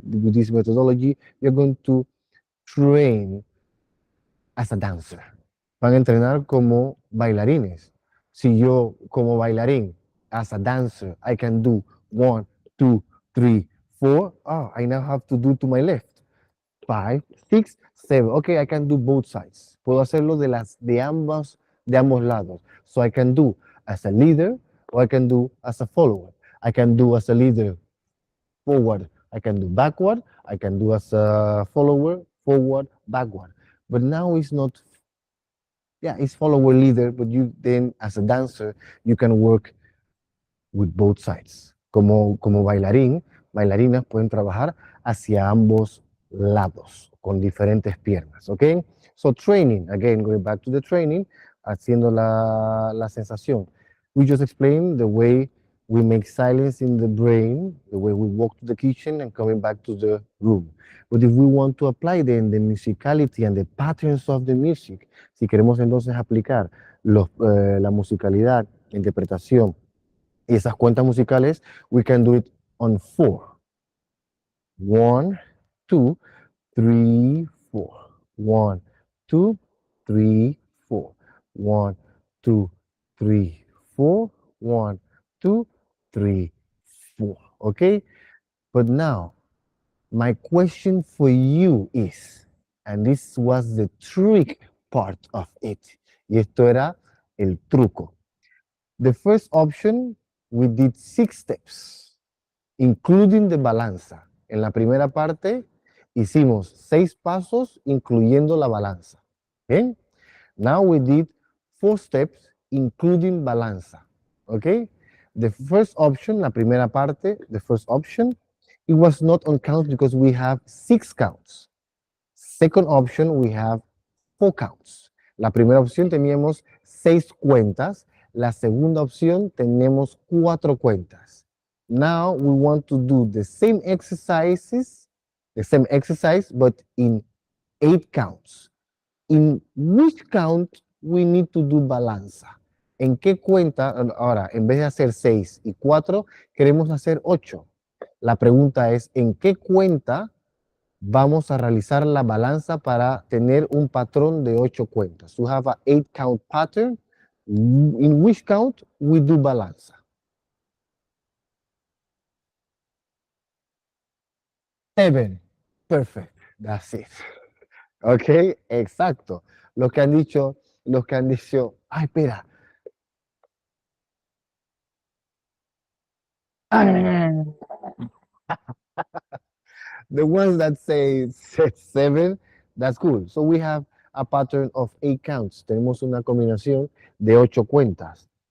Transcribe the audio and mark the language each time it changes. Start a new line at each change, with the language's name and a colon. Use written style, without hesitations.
English: With this methodology, you're going to train as a dancer.
Spanish: Van a entrenar como bailarines. Si yo como bailarín,
English: as a dancer, I can do 1, 2, 3, 4. Oh, I now have to do to my left. 5, 6, 7. Okay, I can do both sides.
Spanish: Puedo hacerlo de ambos lados.
English: So I can do as a leader, or I can do as a follower. I can do as a leader forward. I can do backward. I can do as a follower forward, backward. But now it's not. Yeah, it's follower leader, but you then as a dancer you can work with both sides.
Spanish: Como bailarinas pueden trabajar hacia ambos lados, con diferentes piernas, ¿ok?
English: So training, again, going back to the training,
Spanish: haciendo la sensación.
English: We just explained the way we make silence in the brain, the way we walk to the kitchen and coming back to the room. But if we want to apply then the musicality and the patterns of the music,
Spanish: si queremos entonces aplicar la musicalidad, la interpretación, y esas cuentas musicales,
English: we can do it on 4. 1, 2, 3, 4. 1, 2, 3, 4. 1, 2, 3, 4. 1, 2, 3, 4. Okay? But now, my question for you is, and this was the trick part of it,
Spanish: y esto era el truco.
English: The first option, we did 6 steps, including the balanza.
Spanish: En la primera parte hicimos 6 pasos, incluyendo la balanza.
English: Okay? Now we did 4 steps, including balanza. Okay? The first option,
Spanish: la primera parte,
English: the first option, it was not on count because we have 6 counts. Second option, we have 4 counts.
Spanish: La primera opción teníamos 6 cuentas. La segunda opción tenemos 4 cuentas.
English: Now we want to do the same exercise, but in 8 counts. In which count we need to do balanza?
Spanish: ¿En qué cuenta? Ahora, en vez de hacer 6 y 4, queremos hacer 8. La pregunta es, ¿en qué cuenta vamos a realizar la balanza para tener un patrón de 8 cuentas?
English: To have an 8 count pattern, in which count we do balanza? Seven. Perfect. That's it. Ok, exacto.
Spanish: Los que han dicho, ay, espera.
English: The ones that say 7, that's cool. So we have a pattern of 8 counts.
Spanish: Tenemos una combinación de 8 cuentas.